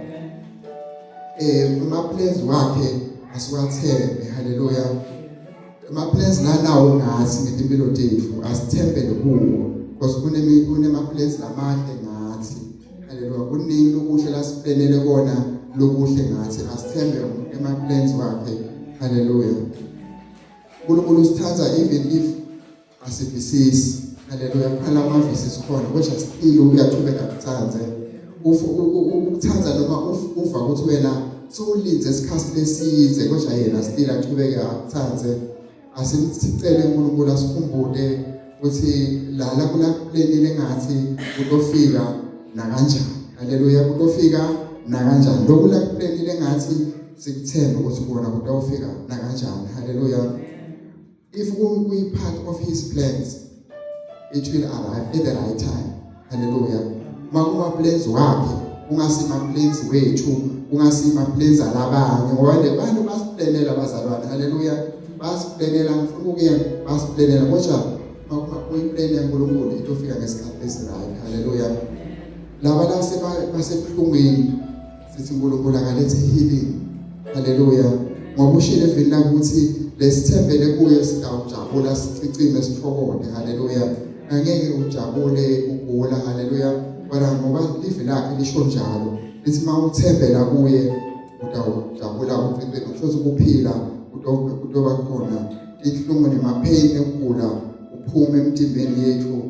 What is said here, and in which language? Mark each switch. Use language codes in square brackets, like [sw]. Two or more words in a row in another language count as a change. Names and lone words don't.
[nd] ama plans wakhe asiwathembe haleluya ama plans lanawo ngathi ngempilo yethu asithembele kuwo because kunema plans lamahle ngathi haleluya kuningi lokuhle lasiplenele kona lokuhle ngathi asithembe ema plans wakhe haleluya uNkulunkulu usithatha [en] even if [nd] asibisisi haleluya phela amavisi sikhona kodwa still uyaqhubeka ukuthanze ukuthanza noma uva ukuthi wena sokulinze isikhathi lesize kodwa yena still aqhubeka ukuthanze asimcele uNkulunkulu asikhumbule ukuthi lala kulaplenile ngathi kutofika na kanjani haleluya kutofika na kanjani lokulaplenile ngathi sikuthembe ukuthi kubona kutofika na kanjani haleluya [en] if we part of his plans it will arrive at the right time haleluya [nd] makuma plans wakhe ungasima plans wethu ungasima plans alabanye ngoba le bantu basiplanela bazalwane haleluya basiplanela ngifuna ukuya basiplanela kodwa makuma kuyiplan yaNkulunkulu itofika ngesikhathi esiright haleluya laba basebuhlungweni sithi uNkulunkulu akalethe healing haleluya ngoba ushilo evela ukuthi lesithembele kuye sitawujabula sicicime sithokoze haleluya angeke ujabule ugula haleluya kodwa ngoba live lakhe lisho njalo lithi mawuthembela kuye utawujabula ucicime futhi ukuphila kutoba khona inhlungu nemapain ekugula ukuphuma emtimbeni yethu.